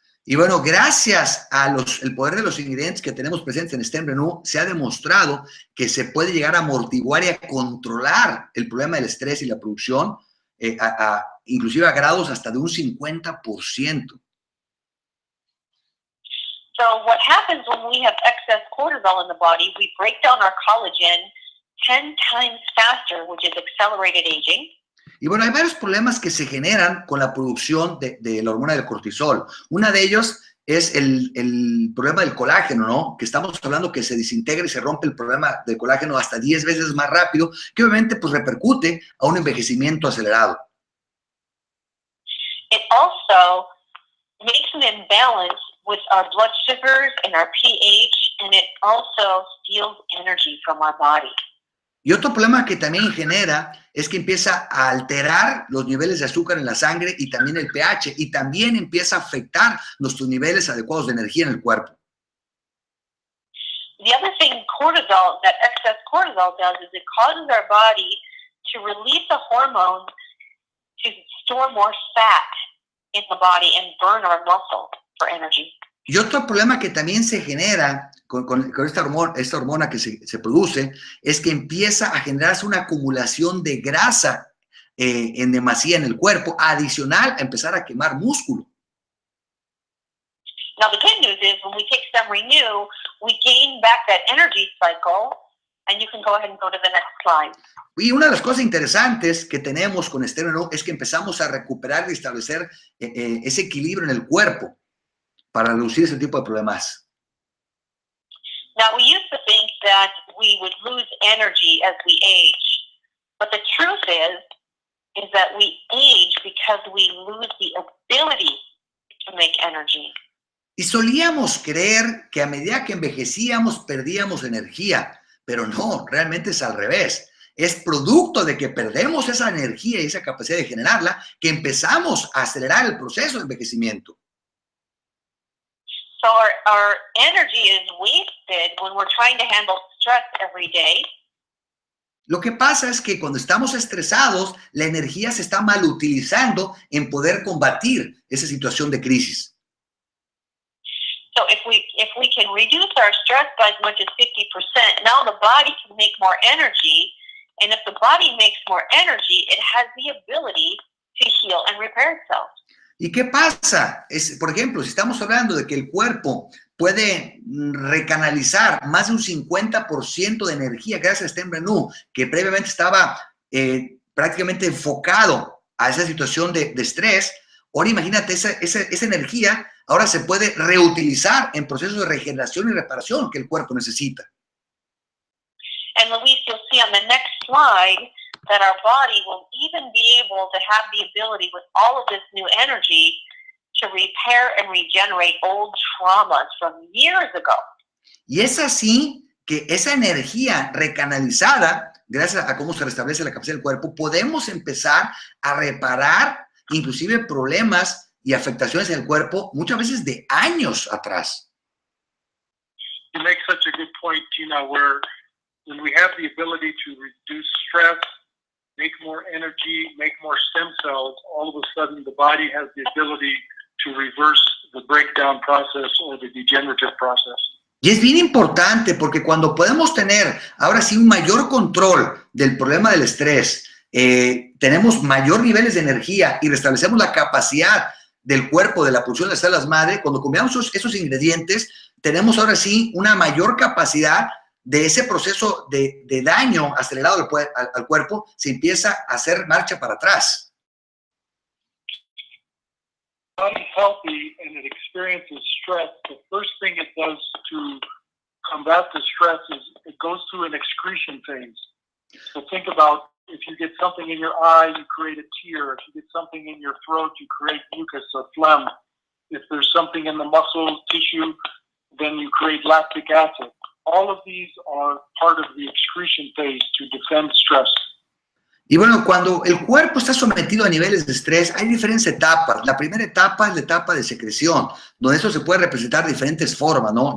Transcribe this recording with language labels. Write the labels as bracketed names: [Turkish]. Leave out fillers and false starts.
[Spanish] Y bueno, gracias a el poder de los ingredientes que tenemos presentes en StemRenu, se ha demostrado que se puede llegar a amortiguar y a controlar el problema del estrés y la producción, inclusive a grados hasta de un 50%. [English] So what happens when we have excess cortisol in the body, we break down our collagen 10 times faster, which is accelerated aging. [Spanish] Y bueno, hay varios problemas que se generan con la producción de la hormona del cortisol. Una de ellos es el problema del colágeno, ¿no? Que estamos hablando que se desintegra y se rompe el problema del colágeno hasta 10 veces más rápido, que obviamente pues repercute a un envejecimiento acelerado. [English] It also makes an imbalance with our blood sugars and our pH, and it also steals energy from our body. [Spanish] Y otro problema que también genera es que empieza a alterar los niveles de azúcar en la sangre y también el pH, y también empieza a afectar nuestros niveles adecuados de energía en el cuerpo. [English] The other thing that excess cortisol does is it causes our body to release a hormone to store more fat in the body and burn our muscle for energy. [Spanish] Y otro problema que también se genera con esta hormona que se produce es que empieza a generarse una acumulación de grasa en demasía en el cuerpo, adicional a empezar a quemar músculo. [English] Now the good news is when we take StemRenu, we gain back that energy cycle, and you can go ahead and go to the next slide. [Spanish] Y una de las cosas interesantes que tenemos con StemRenu es que empezamos a recuperar y establecer ese equilibrio en el cuerpo para reducir ese tipo de problemas. [English] Now, we used to think that we would lose energy as we age, but the truth is that we age because we lose the ability to make energy. [Spanish] Y solíamos creer que a medida que envejecíamos perdíamos energía, pero no, realmente es al revés. Es producto de que perdemos esa energía y esa capacidad de generarla que empezamos a acelerar el proceso de envejecimiento. [English] So our energy is wasted when we're trying to handle stress every day. [Spanish] Lo que pasa es que cuando estamos estresados, la energía se está mal utilizando en poder combatir esa situación de crisis. [English] So if we can reduce our stress by as much as 50%, now the body can make more energy, and if the body makes more energy, it has the ability to heal and repair itself. [Spanish] ¿Y qué pasa? Por ejemplo, si estamos hablando de que el cuerpo puede recanalizar más de un 50% de energía gracias a StemRenu, que previamente estaba prácticamente enfocado a esa situación de estrés, ahora imagínate, esa energía ahora se puede reutilizar en procesos de regeneración y reparación que el cuerpo necesita. [English] And Luis, you'll see on the next slide that our body will even be able to have the ability with all of this new energy to repair and regenerate old traumas from years ago. [Spanish] Y es así que esa energía recanalizada, gracias a cómo se restablece la capacidad del cuerpo, podemos empezar a reparar inclusive problemas y afectaciones en el cuerpo muchas veces de años atrás. [English] You make such a good point, Gina, where when we have the ability to reduce stress, make more energy, make more stem cells, all of a sudden the body has the ability to reverse the breakdown process or the degenerative process. [Spanish] Y es bien importante porque cuando podemos tener ahora sí un mayor control del problema del estrés, tenemos mayor niveles de energía y restablecemos la capacidad del cuerpo de la producción de las células madre, cuando combinamos esos ingredientes, tenemos ahora sí una mayor capacidad de ese proceso de daño acelerado al cuerpo, se empieza a hacer marcha para atrás. [English] Body's healthy and it experiences stress, the first thing it does to combat the stress is it goes through an excretion phase. So think about if you get something in your eye, you create a tear. If you get something in your throat, you create mucus or phlegm. If there's something in the muscle tissue, then you create lactic acid. All of these are part of the excretion phase to defend stress. [Spanish] Y bueno, cuando el cuerpo está sometido a niveles de estrés, hay diferentes etapas. La primera etapa es la etapa de secreción, donde eso se puede representar de diferentes formas, ¿no?